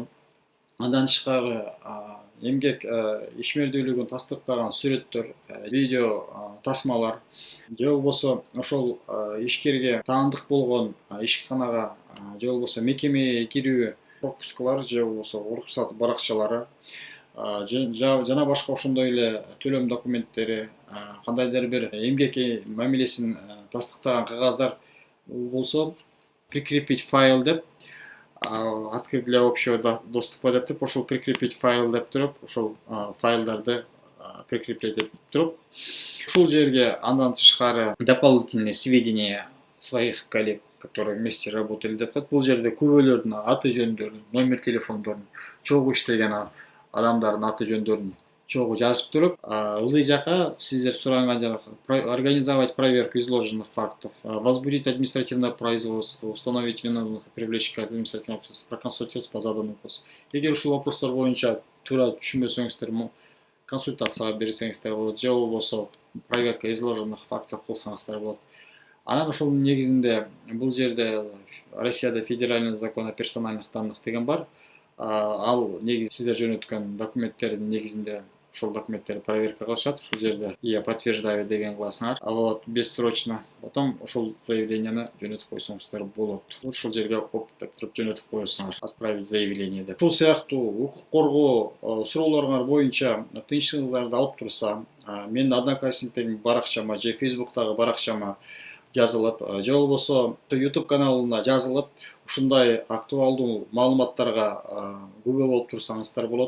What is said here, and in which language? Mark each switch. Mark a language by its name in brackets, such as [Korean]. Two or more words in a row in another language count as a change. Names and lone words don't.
[Kyrgyz] Андан тышкары эмгек ишмердүүлүгүн тастыктаган сүрөттөр, видео тасмалар, же болбосо ошол ишкерге таандык болгон ишканага же болбосо мекемеге кирүү пропускалар же болбосо уруксат баракчалары. жана башка ошондой эле төлөм документтери, кандайдыр бир эмгек мамилесин тастыктаган кагаздар болсо, [Russian] прикрепить файл [Kyrgyz] деп, [Russian] открыть для общего доступа [Kyrgyz] деп туруп, ошол [Russian] прикрепить файл [Kyrgyz] деп туруп, ошол файлдарды прикреплять этип туруп, ушул жерге андан тышкары [Russian] дополнительные сведения своих коллег, которые вместе работали [Kyrgyz] деп коет. Бул жерде күбөлөрдүн аты жөндөрүн, номер телефондорун, чогуу иштеген адамдардын аты жөндөрүн чогуу жазып туруп, ылдый жака сиздер сураган жака [Russian] организовать проверку изложенных фактов, возбудить административное производство, установить виновных, привлечь к административной ответственности, проконсультироваться по заданному вопросу. [Kyrgyz] Эгер ушул вопростор боюнча туура түшүнбөсөңүздөр, консультацияга берсеңиздер болот, же болбосо [Russian] проверка изложенных фактов [Kyrgyz] кылсаңыздар болот. Анан ошол негизинде бул жерде Россияда [Russian] федеральный закон о персональных данных [Kyrgyz] деген бар. Ал негизи сиздер жөнөткөн документтердин негизинде ошол документтерди проверка кылышат. Ушул жерде [Russian] я подтверждаю [Kyrgyz] деген кыласыңар. [Russian] Вот бессрочно. [Kyrgyz] Потом ошол заявленияны жөнөтүп койсоңуздар болот. Ушул жерге оп деп туруп жөнөтүп коесуңар. [Russian] Отправить заявление [Kyrgyz] деп. Ушул сыяктуу укук коргоо суроолоруңар боюнча тынчсызыңыздарды алып турса, менин Одноклассниктеги баракчама же Facebook'тагы баракчама жазылып, же болбосо YouTube каналына жазылып, ушундай актуалдуу маалыматтарга күбө болуп турсаңыздар болот.